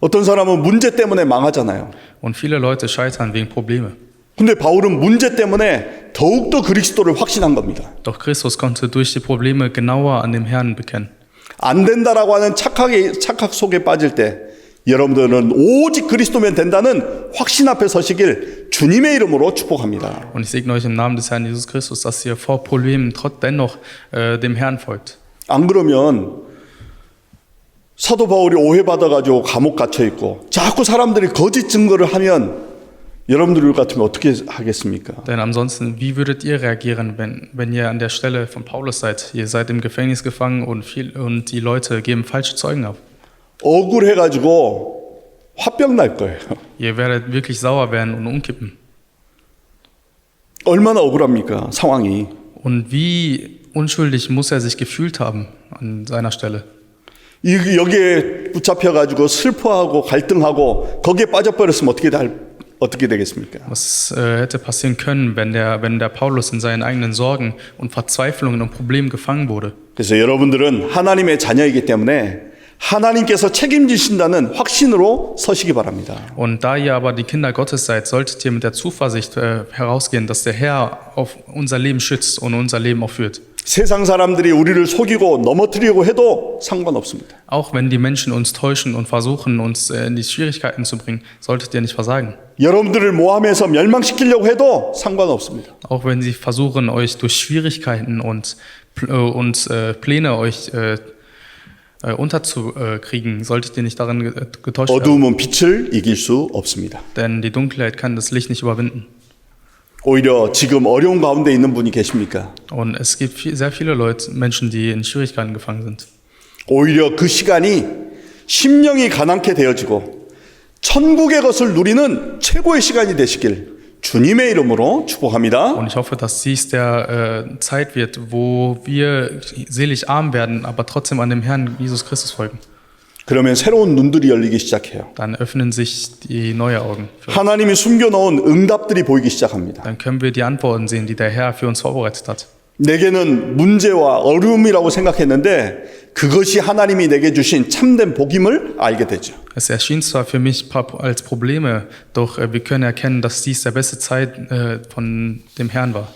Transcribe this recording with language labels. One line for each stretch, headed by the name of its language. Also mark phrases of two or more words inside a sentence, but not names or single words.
Korean: 어떤 사람은 문제 때문에 망하잖아요.
German: Und viele Leute scheitern wegen Probleme.
Korean: 근데 바울은 문제 때문에 더욱더 그리스도를 확신한 겁니다.
German: Doch Christus konnte durch die Probleme genauer an dem Herrn bekennen.
Korean: 안 된다라고 하는 착각 속에 빠질 때 여러분들은 오직 그리스도면 된다는 확신 앞에 서시길 주님의 이름으로 축복합니다.
German: Und ich segne euch im Namen des Herrn Jesus Christus, dass ihr vor Problemen dennoch dem Herrn folgt.
Korean: 안 그러면 사도 바울이 오해받아가지고 감옥 갇혀 있고 자꾸 사람들이 거짓 증거를 하면 여러분들 같으면 어떻게 하겠습니까?
German: Denn ansonsten, wie würdet ihr reagieren, wenn ihr an der Stelle von Paulus seid? Ihr seid im Gefängnis gefangen und die Leute geben falsche Zeugen ab.
Korean: 억울해가지고 화병 날 거예요.
German: Ihr werdet wirklich sauer werden und umkippen.
Korean: 얼마나 억울합니까? 상황이.
German: Und wie unschuldig muss er sich gefühlt haben an seiner Stelle?
Korean: 여기에 붙잡혀가지고 슬퍼하고 갈등하고 거기에 빠져버렸으면 어떻게 되겠습니까?
German: Was hätte passieren können, wenn der Paulus in seinen eigenen Sorgen und Verzweiflungen und Problemen gefangen wurde?
Korean: 그래서 여러분들은 하나님의 자녀이기 때문에 하나님께서 책임지신다는 확신으로 서시기 바랍니다.
German: Und da ihr aber die Kinder Gottes seid, solltet ihr mit der Zuversicht herausgehen, dass der Herr auf unser Leben schützt und unser Leben auch führt.
Korean: 세상 사람들이 우리를 속이고 넘어뜨리려고 해도 상관없습니다.
German: Auch wenn die Menschen uns täuschen und versuchen, uns in die Schwierigkeiten zu bringen, solltet ihr nicht versagen.
Korean: 여러분들을 모함해서 멸망시키려고 해도 상관없습니다.
German: Auch wenn sie versuchen, euch durch Schwierigkeiten und Pläne euch unterzukriegen, solltet ihr nicht daran getäuscht werden.
Korean: 어두움은 빛을 이길 수 없습니다.
German: Denn die Dunkelheit kann das Licht nicht überwinden.
Korean: 오히려 지금 어려운 가운데 있는 분이 계십니까?
German: Und es gibt sehr viele Menschen, die in Schwierigkeiten gefangen sind.
Korean: 오히려 그 시간이 심령이 가난케 되어지고 천국의 것을 누리는 최고의 시간이 되시길 주님의 이름으로 축복합니다.
German: Und ich hoffe, dass dies der Zeit wird, wo wir selig arm werden, aber trotzdem an dem Herrn Jesus Christus folgen.
Korean: 그러면 새로운 눈들이 열리기 시작해요.
German: Dann öffnen sich die neue Augen.
Korean: 하나님이 숨겨놓은 응답들이 보이기 시작합니다.
German: Dann können wir die Antworten sehen, die der Herr für uns vorbereitet hat.
Korean: 내게는 문제와 어려움이라고 생각했는데 그것이 하나님이 내게 주신 참된 복임을 알게 되죠.
German: Es erschien zwar für mich als Probleme, doch wir können erkennen, dass dies der beste Zeit von dem Herrn war.